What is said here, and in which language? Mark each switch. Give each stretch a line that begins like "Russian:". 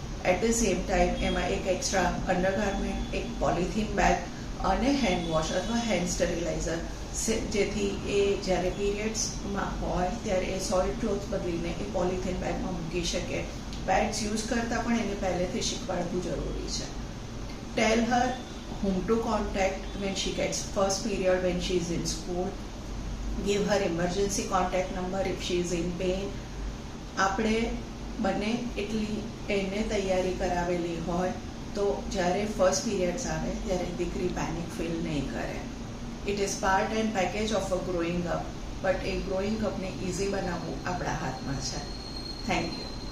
Gujarati: At the same time એમાં એક extra undergarment, એક પોલિથીન બેગ અને હેન્ડ વોશ અથવા હેન્ડ સ્ટરીલાઇઝર, જેથી એ જ્યારે પીરિયડ્સમાં હોય ત્યારે એ સોઇલ્ડ ક્લોથ બદલીને એ પોલિથીન બેગમાં મૂકી શકે. પેડ્સ યુઝ કરતાં પણ એને પહેલેથી શીખવાડવું જરૂરી છે.
English: Tell her whom to contact when she gets first period when she is in school. Give her emergency contact number if she is in pain.
Gujarati: આપણે બને એટલી એને તૈયારી કરાવેલી હોય તો જ્યારે ફર્સ્ટ પીરિયડ્સ આવે ત્યારે દીકરી પેનિક ફીલ નહીં કરે.
English: it is part and package of a growing up, but
Gujarati: A growing અપને ઇઝી બનાવવું આપણા હાથમાં છે.
English: Thank you.